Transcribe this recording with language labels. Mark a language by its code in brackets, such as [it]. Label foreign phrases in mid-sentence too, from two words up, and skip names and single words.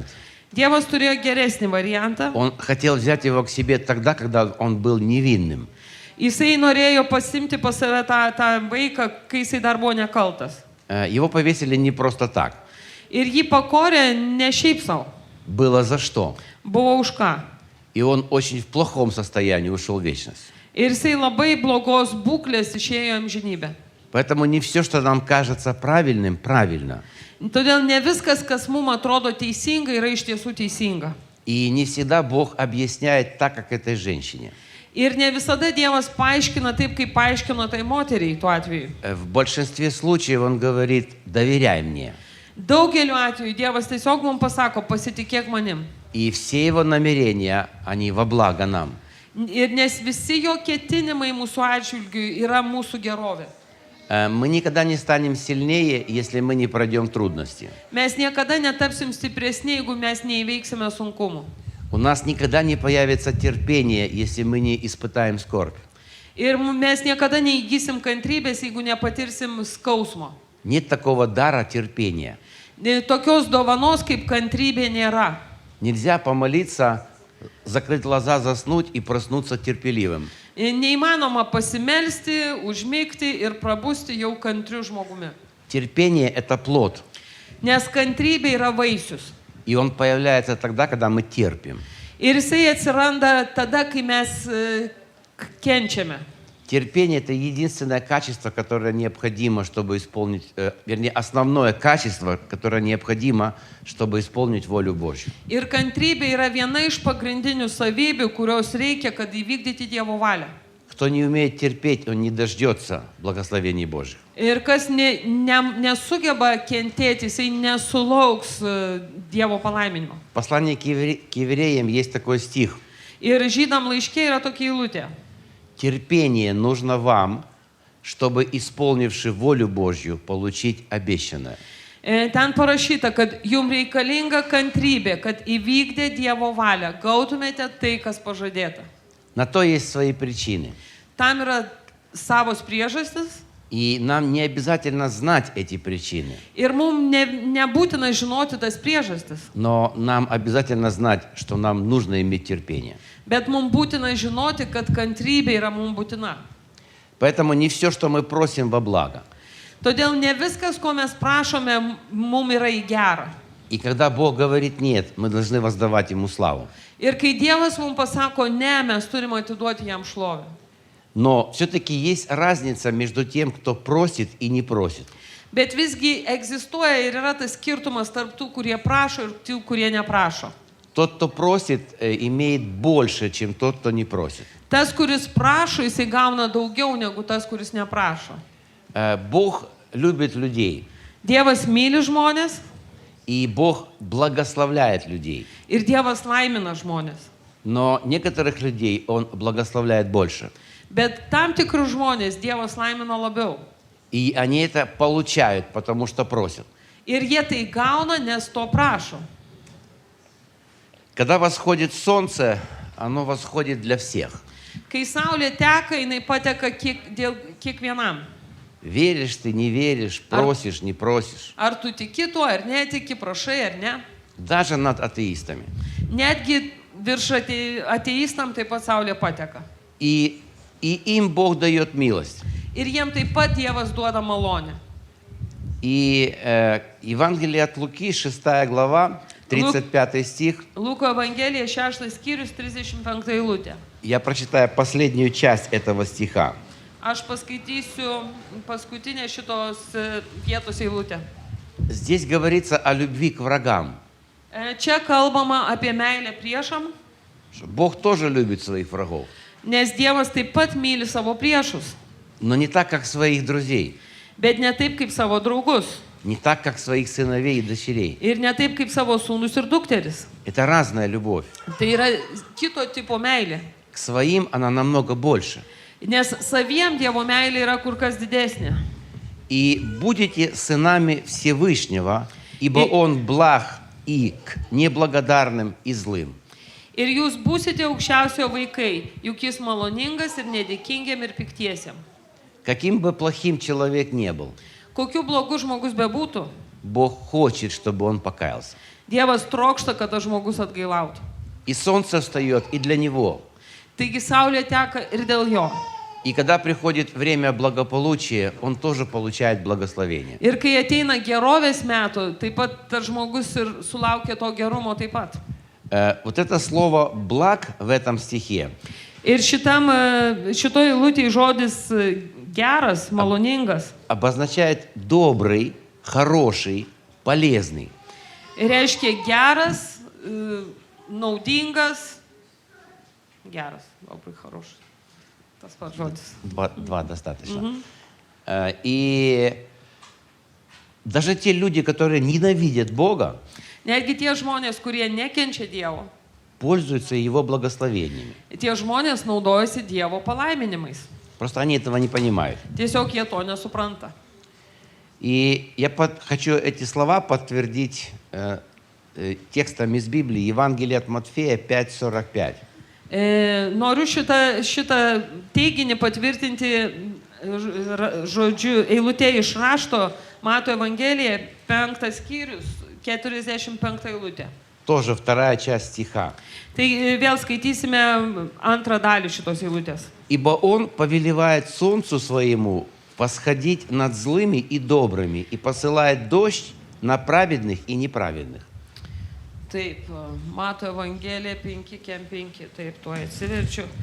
[lt] Dievas turėjo geresnį variantą. [ru] Он хотел взять его к себе тогда, когда он был невинным. [lt] Jisai norėjo pasimti pas save tą vaiką, kai jisai dar buvo nekaltas. [ru] Его повесили не просто так. [lt] Ir jį pakorė ne šiaip savo. [ru] Было за что. [lt] Buvo už ką. [ru] И он очень в плохом состоянии ушел в вечность. [lt] Ir jisai labai blogos būklės išėjo į amžinybę. [ru] Поэтому не все, что нам кажется правильным, правильно. [lt] Todėl ne viskas, kas mums atrodo teisinga, yra iš tiesų teisinga. [ru] И не всегда Бог объясняет так, как этой женщине. [lt] Ir ne visada Dievas paaiškina taip, kaip paaiškino tai moteriai tuo atveju. [ru] В большинстве случаев Он говорит, доверяй мне. [lt] Daugeliu atveju Dievas tiesiog mums pasako, pasitikėk manim. [ru] И все Его намерения, они во благо нам. [lt] Ir nes visi jo ketinimai mūsų atžvilgių yra mūsų gerovė. [ru] Мы никогда не станем сильнее, если мы не пройдем трудности. [lt] Mes niekada netapsim stipresni, jeigu mes neįveiksime sunkumų. [ru] У нас никогда не появится терпение, если мы не испытаем скорбь. [lt] Ir mes niekada neįgysim kantrybės, jeigu nepatirsim skausmo. [ru] Нет такого дара терпения. [lt] Tokios dovanos kaip kantrybė nėra. [ru] Нельзя помолиться, закрыть глаза, заснуть и проснуться терпеливым. [lt] Neįmanoma pasimelsti, užmigti ir prabusti jau kantriu žmogumi. [ru] Терпение – это плод. [lt] Nes kantrybė yra vaisius. [ru] И он появляется тогда, когда мы терпим. [lt] Ir jisai atsiranda tada, kai mes kenčiame. [ru] Терпение – это единственное качество, которое необходимо, чтобы исполнить, вернее, основное качество, которое необходимо, чтобы исполнить волю Божью. [lt] Ir kantrybė yra viena iš pagrindinių savybių, kurios reikia, kad įvykdyti Dievo valią. [ru] Кто не умеет терпеть, он не дождется благословений Божьих. [lt] Ir kas nesugeba kentėti, jisai nesulauks Dievo palaiminimo. [ru] В послании к евреям есть такой стих. [lt] Ir žydam laiške yra tokia eilutė. [ru] Терпение нужно вам, чтобы, исполнивши волю Божью, получить обещанное. [lt] Ten parašyta, kad jums reikalinga kantrybė, kad įvykdė Dievo valią, gautumėte tai, kas pažadėta. [ru] На то есть свои причины. [lt] Tam yra savos priežastis [ru] И нам не обязательно знать эти причины. [lt] ir mums nebūtina žinoti tas priežastis, [ru] Но нам обязательно знать, что нам нужно иметь терпение. [lt] bet mums būtina žinoti, kad kantrybė yra mums būtina. [ru] Поэтому не все, что мы просим, во благо. [lt] Todėl ne viskas, ko mes prašome, mums yra į gerą. [ru] И когда Бог говорит «нет», мы должны воздавать Ему славу. [lt] Ir kai Dievas mums pasako ne, mes turime atiduoti jam šlovę. [ru] Но все-таки есть разница между тем, кто просит и не просит. [lt] Bet visgi egzistuoja ir yra tas skirtumas tarp tų, kurie prašo ir tų, kurie neprašo. [ru] Тот, кто просит, имеет больше, чем тот, кто не просит. [lt] Tas, kuris prašo, jisai gauna daugiau negu tas, kuris neprašo. [ru] Бог любит людей, [lt] Dievas myli žmonės [ru] и Бог благословляет людей. [lt] ir Dievas laimina žmonės. [ru] Но некоторых людей Он благословляет больше. [lt] Bet tam tikrus žmonės Dievas laimina labiau. [ru] И они это получают, потому что просят. [lt] Ir jie tai gauna, nes to prašo. [ru] Когда восходит солнце, оно восходит для всех. [lt] Kai saulė teka, jinai pateka kiekvienam. [ru] Веришь ты, не веришь, просишь, не просишь. [lt] Ar tu tiki tuo, ar netiki, prašai, ar ne. [ru] Даже над атеистами. [lt] Netgi virš ateistam taip pat saulė pateka. [ru] И им Бог дает милость. [lt] Ir jiem taip pat Dievas duoda malonę. [ru] И Евангелие от Луки, 6 глава, 35 стих. [lt] Luko Evangelija 6 skyrius 35 eilutė. [ru] Я прочитаю последнюю часть этого стиха. [lt] Aš paskaitysiu paskutinę šitos vietos eilutę. [ru] Здесь говорится о любви к врагам. [lt] Čia kalbama apie meilę priešam, [ru] Что Бог тоже любит своих врагов, [lt] nes Dievas taip pat myli savo priešus, [ru] но не так, как своих друзей, [lt] bet ne taip kaip savo draugus [ru] не так, как своих сыновей и дочерей. [lt] ir ne taip kaip savo sūnus ir dukteris. [ru] Это разная любовь. [lt] Tai yra kito tipo meilė. [ru] К своим она намного больше. [lt] Nes saviem Dievo meilė yra kur kas didesnė. [ru] И будете сынами Всевышнего, ибо И- Он благ и к неблагодарным и злым. [lt] Ir jūs būsite aukščiausio vaikai, juk jis maloningas ir nedėkingiam ir piktiesiam. [ru] Каким бы плохим человек не был, [lt] Kokiu blogu žmogus bebūtų, [ru] Бог хочет, чтобы он покаялся. [lt] Dievas trokšta, kad tas žmogus atgailautų. [ru] И солнце встает и для него. [lt] Taigi saulė teka ir dėl jo. [ru] И когда приходит время благополучия, он тоже получает благословение. [lt] Ir kai ateina gerovės metų, taip pat tas žmogus ir sulaukia to gerumo taip pat. [ru] Вот это слово «благ» в этом стихе [lt] Ir šitoj eilutėje žodis geras, maloningas, [ru] обозначает добрый, хороший, полезный. [lt] reiškia geras, naudingas, geras, labai хороший. Tas pats žodis. [ru] Два достаточно. И даже те люди, которые ненавидят Бога, [lt] Netgi tie žmonės, kurie nekenčia Dievo, [ru] пользуются Его благословениями. [lt] tie žmonės naudojasi Dievo palaiminimais. [ru] Просто они этого не понимают. [lt] Tiesiog jie to nesupranta. [ru] И я хочу эти слова подтвердить текстом из Библии, Евангелие от Матфея 5:45. [lt] Noriu šitą teiginį patvirtinti žodžiu eilutė iš rašto Mato Evangelija 5 skyrius 45 eilutė. [ru] Тоже вторая часть стиха. [lt] Tai vėl skaitysime antrą dalį šitos eilutės. [ru] «Ибо Он повелевает солнцу своему восходить над злыми и добрыми и посылает дождь на праведных и неправедных». [lt] Taip, Mato Evangelija 5:5, taip, tuo atsiverčiu.